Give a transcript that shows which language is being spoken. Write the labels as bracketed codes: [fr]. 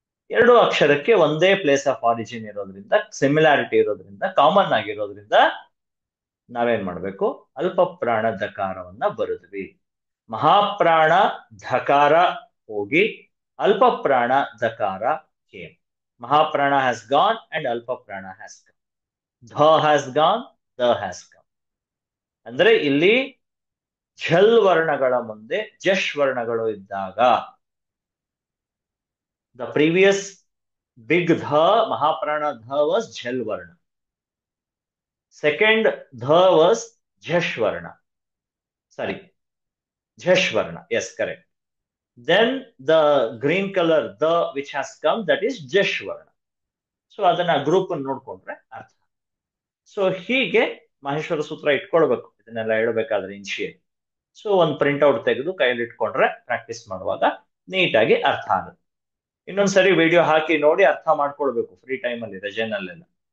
[kn] 2 ಅಕ್ಷರಕ್ಕೆ ಒಂದೇ place of origin ಇರೋದ್ರಿಂದ, ಸಿಮಿಲಾರಿಟಿ ಇರೋದ್ರಿಂದ, ಕಾಮನ್ ಆಗಿರೋದ್ರಿಂದ ನಾವೇನ್ ಮಾಡ್ಬೇಕು, ಅಲ್ಪ ಪ್ರಾಣ ದಕಾರವನ್ನ ಬರೆದ್ವಿ. ಮಹಾಪ್ರಾಣ ಧಕಾರ ಹೋಗಿ ಅಲ್ಪ ಪ್ರಾಣ ದಕಾರ came. [en] ಮಹಾಪ್ರಾಣ has gone and ಅಲ್ಪ ಪ್ರಾಣ has come. ಧ has gone, ದ has come. [kn] ಅಂದ್ರೆ ಇಲ್ಲಿ ಝಲ್ ವರ್ಣಗಳ ಮುಂದೆ ಜಶ್ ವರ್ಣಗಳು ಇದ್ದಾಗ, [en] the previous big dha, Mahaprana dha was Jhal Varna. Second dha was Jhash Varna. Sorry, Jhash Varna. Yes, correct. then the green color the which has come, that is ಜಶ್ವರ್ಣ. [kn] So ಅದನ್ನ group ಅನ್ನು ನೋಡ್ಕೊಂಡ್ರೆ ಅರ್ಥ. So ಹೀಗೆ ಮಹೇಶ್ವರ ಸೂತ್ರ ಇಟ್ಕೊಳ್ಬೇಕು ಇದನ್ನೆಲ್ಲ ಹೇಳ್ಬೇಕಾದ್ರೆ initial. So ಒಂದು ಪ್ರಿಂಟ್ಔಟ್ ತೆಗೆದು ಕೈಯಲ್ಲಿ ಇಟ್ಕೊಂಡ್ರೆ ಪ್ರಾಕ್ಟೀಸ್ ಮಾಡುವಾಗ ನೀಟಾಗಿ ಅರ್ಥ ಆಗುತ್ತೆ. ಇನ್ನೊಂದ್ಸರಿ ವಿಡಿಯೋ ಹಾಕಿ ನೋಡಿ ಅರ್ಥ ಮಾಡ್ಕೊಳ್ಬೇಕು ಫ್ರೀ ಟೈಮ್ ಅಲ್ಲಿ, ರಜೆನಲ್ಲೆಲ್ಲ.